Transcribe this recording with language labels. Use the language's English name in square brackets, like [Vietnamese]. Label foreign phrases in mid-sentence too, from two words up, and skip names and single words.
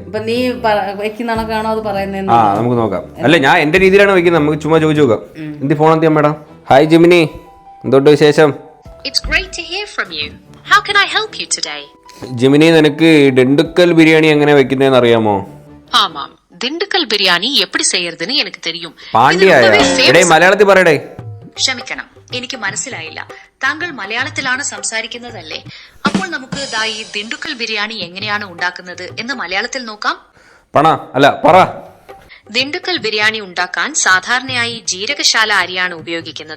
[Malayalam] നീ വെക്കുന്നതാണോ അത് പറയുന്നത്? ആ, നമുക്ക് നോക്കാം. അല്ല, ഞാൻ എന്റെ രീതിയിലാണ് വെക്കുന്നത്. നമുക്ക് ചുമ്മാ ചോദിച്ചു നോക്കാം. എന്ത് ഫോൺ എത്തിയാ മേഡം? ഹായ് ജെമിനി, എന്തോട്ട് വിശേഷം? ജെമിനി, നിനക്ക് ഡെണ്ടുക്കൽ ബിരിയാണി എങ്ങനെ വെക്കുന്നതെന്ന് അറിയാമോ? [Tamil] ஆமாம், திண்டுக்கல் பிரியாணி எப்படி செய்யறதுன்னு எனக்கு தெரியும். [Malayalam] പാണ്ഡ്യായ മലയാളത്തിൽ പറയടേ. ക്ഷമിക്കണം, എനിക്ക് മനസ്സിലായില്ല. താങ്കൾ മലയാളത്തിലാണ് സംസാരിക്കുന്നതല്ലേ? അപ്പോൾ നമുക്ക് ഈ ദിണ്ടുക്കൽ ബിരിയാണി എങ്ങനെയാണ് ഉണ്ടാക്കുന്നത് എന്ന് മലയാളത്തിൽ നോക്കാം. പറ. ദിണ്ടുക്കൽ ബിരിയാണി ഉണ്ടാക്കാൻ സാധാരണയായി ജീരകശാല അരിയാണ് ഉപയോഗിക്കുന്നത്.